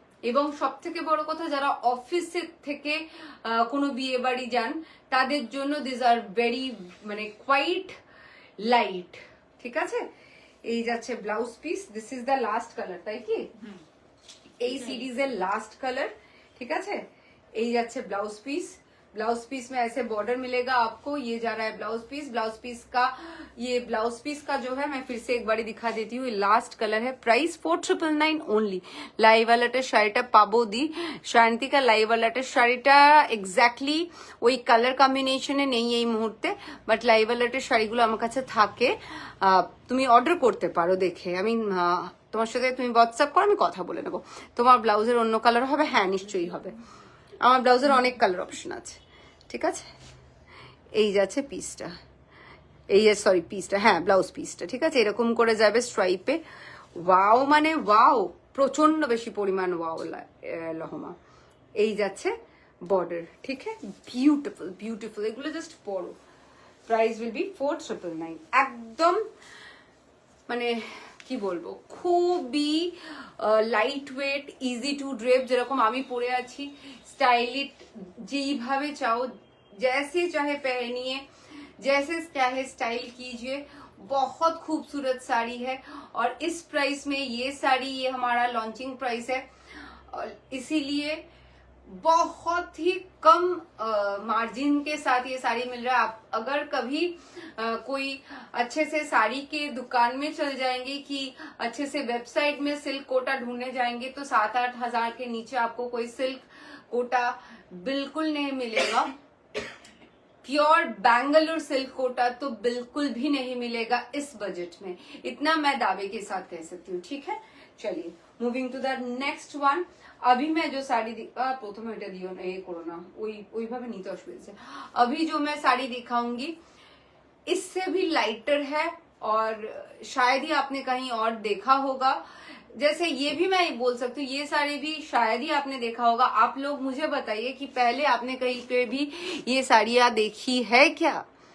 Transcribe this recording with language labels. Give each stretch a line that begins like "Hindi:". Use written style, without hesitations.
Bangla: এবং সব থেকে বড় কথা, যারা অফিসের থেকে কোনো বিয়ে বাড়ি যান তাদের জন্য
English: this are very
Bangla: মানে কোয়াইট লাইট, ঠিক আছে। এই যাচ্ছে blouse piece,
English: this is the last colour,
Bangla: তাই কি? এই সিরিজের লাস্ট কালার, ঠিক আছে। এই যাচ্ছে ব্লাউজ পিস,
Hindi: ब्लाउज पीस में ऐसे बॉर्डर मिलेगा आपको। ये जा रहा है ब्लाउज पीस का, ये ब्लाउज पीस का जो है, मैं फिर से एक बारी दिखा देती हूँ। लास्ट कलर है, प्राइस 4999 ओनली।
Bangla: লাইভ আলাটা শাড়িটা পাবো দি শান্তিকা, লাইভ আলাটা শাড়িটা এক্স্যাক্টলি ওই কালার কম্বিনেশনে নেই এই মুহূর্তে, বাট লাইভ আলাটের শাড়িগুলো আমার কাছে থাকে, তুমি অর্ডার করতে পারো দেখে। আমি তোমার সাথে তুমি হোয়াটসঅ্যাপ করো, আমি কথা বলে নেবো। তোমার ব্লাউজের অন্য কালার হবে? হ্যাঁ নিশ্চয়ই হবে, আমার ব্লাউজের অনেক কালার অপশন আছে। ঠিক আছে, এই যাচ্ছে পিসটা, এই সরি পিসটা, হ্যাঁ ব্লাউজ পিসটা। ঠিক আছে, এরকম করে যাবে স্ট্রাইপে। ওয়াও মানে ওয়াও, প্রচন্ড বেশি পরিমাণ ওয়াও লহমা। এই যাচ্ছে বর্ডার। ঠিক আছে, বিউটিফুল বিউটিফুল, এগুলো জাস্ট পড়ো।
English: Price will be 4999।
Bangla: একদম মানে কি বলবো, খুবই light weight,
English: easy to drape,
Bangla: যেরকম আমি পরে আছি, স্টাইলিশ যেইভাবে চাও,
Hindi: जैसे चाहे पहनिए, जैसे चाहे स्टाइल कीजिए। बहुत खूबसूरत साड़ी है, और इस प्राइस में ये साड़ी, ये हमारा लॉन्चिंग प्राइस है, और इसीलिए बहुत ही कम मार्जिन के साथ ये साड़ी मिल रहा है। आप अगर कभी कोई अच्छे से साड़ी के दुकान में चल जाएंगे, कि अच्छे से वेबसाइट में सिल्क कोटा ढूंढने जाएंगे, तो 7-8 हजार के नीचे आपको कोई सिल्क कोटा बिल्कुल नहीं मिलेगा। प्योर बैंगलोर सिल्क कोटा तो बिल्कुल भी नहीं मिलेगा इस बजट में, इतना मैं दावे के साथ कह सकती हूँ। ठीक है, चलिए
English: Moving to the next one.
Hindi: अभी मैं जो साड़ी प्रथम
Bangla: এটা দিও না, এই করো না, ওইভাবে নিতে অসুবিধা।
Hindi: अभी जो मैं साड़ी दिखाऊंगी इससे भी लाइटर है, और शायद ही आपने कहीं और देखा होगा। जैसे ये भी मैं बोल सकती हूँ, ये साड़ी भी शायद ही आपने देखा होगा। आप लोग मुझे बताइए कि पहले आपने कहीं पे भी ये साड़ियाँ देखी है क्या।